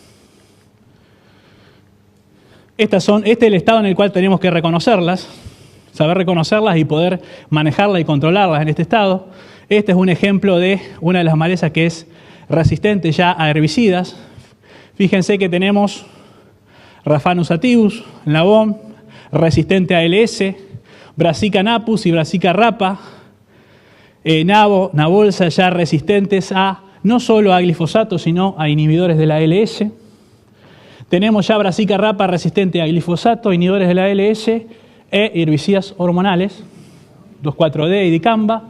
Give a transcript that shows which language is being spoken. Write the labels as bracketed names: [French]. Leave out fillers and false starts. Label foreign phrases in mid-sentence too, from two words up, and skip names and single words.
[Spanish] Este es el estado en el cual tenemos que reconocerlas, saber reconocerlas y poder manejarlas y controlarlas en este estado. Este es un ejemplo de una de las malezas que es resistente ya a herbicidas. Fíjense que tenemos Raphanus sativus, nabón, resistente a ALS, Brassica napus y Brassica rapa, nabo, nabolsa ya resistentes a no solo a glifosato, sino a inhibidores de la ALS. Tenemos ya Brassica rapa resistente a glifosato, inhibidores de la ALS e herbicidas hormonales, 2,4-D y dicamba.